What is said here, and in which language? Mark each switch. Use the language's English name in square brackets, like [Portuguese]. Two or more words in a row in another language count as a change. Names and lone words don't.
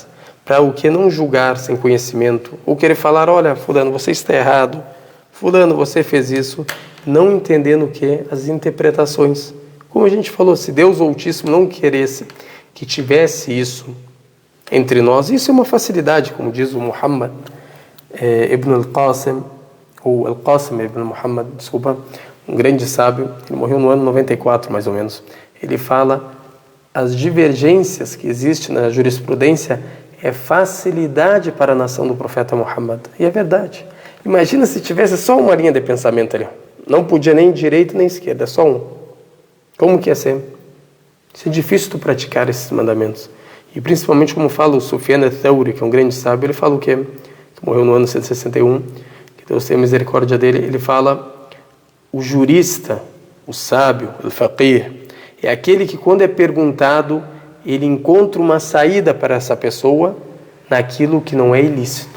[Portuguese] Para o que não julgar sem conhecimento. Ou querer falar, olha, fulano, você está errado. Fulano, você fez isso. Não entendendo o que? As interpretações. Como a gente falou, se Deus Altíssimo não queresse que tivesse isso entre nós, isso é uma facilidade, como diz o Muhammad Ibn al-Qasim, ou al-Qasim Ibn Muhammad, desculpa, um grande sábio, ele morreu no ano 94, mais ou menos. Ele fala, as divergências que existem na jurisprudência é facilidade para a nação do profeta Muhammad. E é verdade. Imagina se tivesse só uma linha de pensamento ali. Não podia nem direita nem esquerda, só um. Como que ia ser? Isso é difícil tu praticar esses mandamentos. E principalmente como fala o Sufyan al-Thawri, que é um grande sábio, ele fala o quê? Que morreu no ano 161, que Deus tenha misericórdia dele. Ele fala, o jurista, o sábio, o faqih, é aquele que quando é perguntado, ele encontra uma saída para essa pessoa naquilo que não é ilícito.